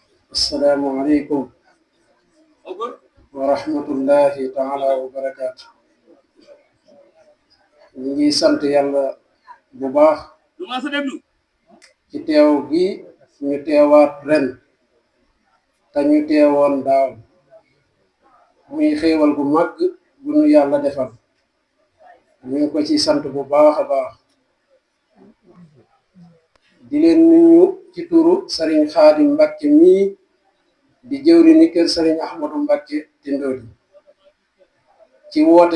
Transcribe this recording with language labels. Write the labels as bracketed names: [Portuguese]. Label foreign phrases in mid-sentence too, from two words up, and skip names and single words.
[Arabic] السلام عليكم ورحمة الله تعالى وبركاته. [Wolof] ñu ngi sant Yàlla bu baax ci teew gi ñu teewaat ren te ñu teewoon daaw muy xéewal gu mag gu nu yàlla defal ñu ngi ko ci sant bu baax a baax di leen nuyu ci turu Sëriñ Xaadim Mbàkke mii di jëwri ni kër Sëriñ Ahmadu Mbàkke Tindodi ci woote